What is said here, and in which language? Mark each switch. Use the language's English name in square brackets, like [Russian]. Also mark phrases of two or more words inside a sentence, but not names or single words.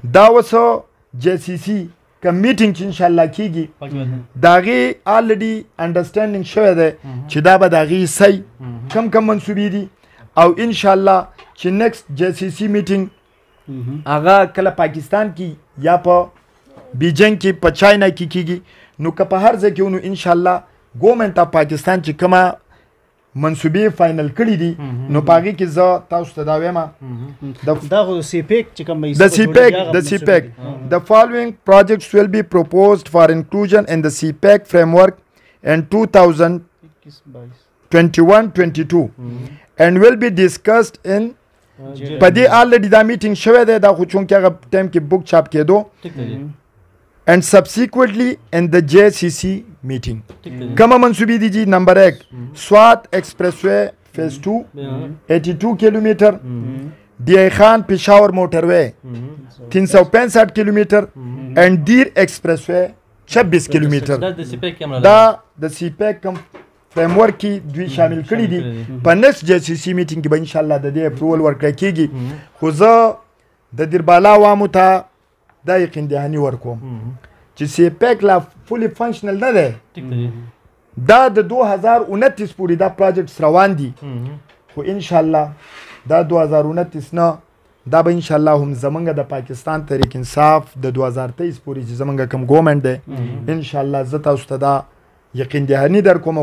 [Pashto] دا اوس جے سی سی کم میټینګ چې انشاءالله کیږي د هغې [English] already understanding [Pashto] شوی دی چې دا به د هغې صحیح کم کم منصوبې دي او انشاءالله چې [English] next JCC meeting [Pashto] هغه کله پاکستان کې یا په بیجینګ کې په چاینا کې کیږي نو که په هر ځای کې نو انشاءالله ګورنمنټ اف پاکستان چې کومه منصوبې فاینل کړي دي نو په هغې کې زه تاسو ته دا وایم [English] د سی پیک the following projects will be proposed for inclusion in the CPEC framework in 2021-22 and will be discussed in [Pashto] په دې already دا میټینګ شوی دی دا خو چونکې هغه ټایم کې بک چاپ کېدو [English] and subsequently in the JCC meeting [Pashto] کومه منصوبې دي جی نمبر 1 سوات ایکسپریس وے فیز 2 82 کیلومیٹر ڈی خان پشاور موٹر وے 365 کیلومیٹر اینڈ دیر ایکسپریس وے 26 کیلومیٹر دا د سی پیک کم فریم ورک کی دوی شامل کړي دي په نس جی سی سی میټینګ کې به ان شاء الله د دې اپروول ورکړی کیږي خو زه د دیربالا عوامو ته دا یقین دهاني ورکوم چې سی پیک لا [English] fully functional [Pashto] نه دی دا د 2029 پورې دا پروجیکټس روان دي خو ان شاء الله دا 2029 نه دا به ان شاء الله هم زمونږ د پاکستان تحریک انصاف د 2023 پورې چې زمونږ کوم ګورنمنت دی ان شاء الله زه تاسو ته دا یقین دهاني در کوم او